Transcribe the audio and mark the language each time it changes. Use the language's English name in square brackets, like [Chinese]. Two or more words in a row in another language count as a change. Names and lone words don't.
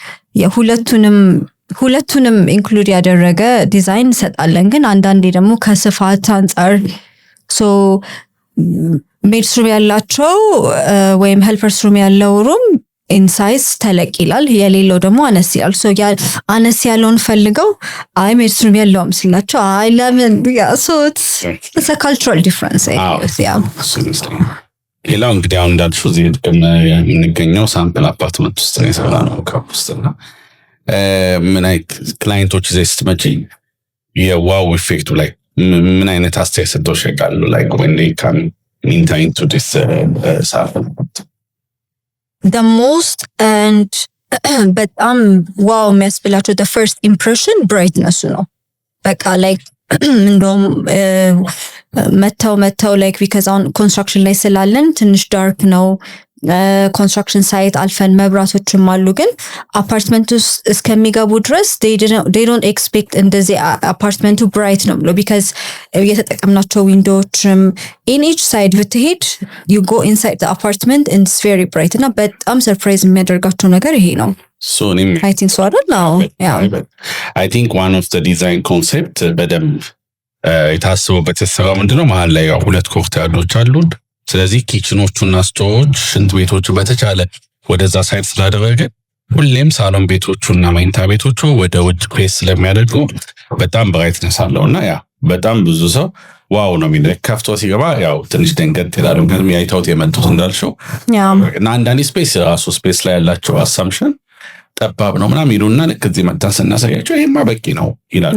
[Amharic] ሁለቱንም ኢንክሉድ ያደረገ ዲዛይን እንሰጣለን። ግን አንዳንዴ ደግሞ ከስፋት አንፃር ሶ [English] maid's room [Amharic] ያላቸው ወይም [English] helper's room [Amharic] ያለው [English] room in size [Amharic] ተለቅ ይላል የሌለው ደግሞ አነስ ይላል። ሶ አነስ ያለውን ፈልገው አይ [English] maid's room [Amharic] የለውም ሲላቸው አይ ለምን ሶ [English] it's a cultural difference [Amharic] ሌላው እንግዲህ አሁን እንዳልሽው እዚህ የምንገኘው [English] sample apartment [Amharic] ውስጥ ነው የሰራነው ካምፕ ውስጥና ምን አይነት ክላይንቶች እዚህ ስትመጪ የዋው ኢፌክቱ ላይ ምን አይነት አስተያየት ሰጥተውሽ ያውቃሉ? [English] like when they come into this the most and [Amharic] በጣም ዋው የሚያስብላቸው [English] the first impression brightness [Amharic] ነው በቃ [English] like [Amharic] እንደውም መተው [English] like because on construction [Amharic] ላይ ስላለን ትንሽ ዳርክ ነው ኮንስትራክሽን ሳይት አልፈን መብራቶችም አሉ ግን አፓርትመንቱ እስከሚገቡ ድረስ [English] they don't expect [Amharic] እንደዚህ አፓርትመንቱ ብራይት ነው ብሎ because የተጠቀምናቸው ዊንዶዎችም [English] in each side [Amharic] ብትሄድ [English] you go inside the apartment and it's very bright [Amharic] እና በጣም ሰርፕራይዝ የሚያደርጋቸው ነገር ይሄ ነው [English] so I think so I don't know yeah I think one of the design concept [Amharic] በደንብ የታሰበበት የተሰራው ምንድነው መሃል ላይ ሁለት ኮርቲያዶች አሉን ስለዚህ ኪችኖቹና ስቶሮች ሽንት ቤቶቹ በተቻለ ወደዛ ሳይድ ስላደረገ ሁሌም ሳሎን ቤቶቹና መኝታ ቤቶቹ ወደ ውጭ ፌስ ስለሚያደርጉ በጣም ብራይትነስ አለውና ያ በጣም ብዙ ሰው ዋው ነው የሚለው ከፍቶ ሲገባ ያው ትንሽ ደንገጥ ይላል ግን ያይታውት የመጡት እንዳልሽው እና አንዳንድ ስፔስ ራሱ ስፔስ ላይ ያላቸው አሳምፕሽን ጠባብ ነው ምናምን ይሉና ልክ እዚህ መጣን ስናሳያቸው ይሄማ በቂ ነው ይላል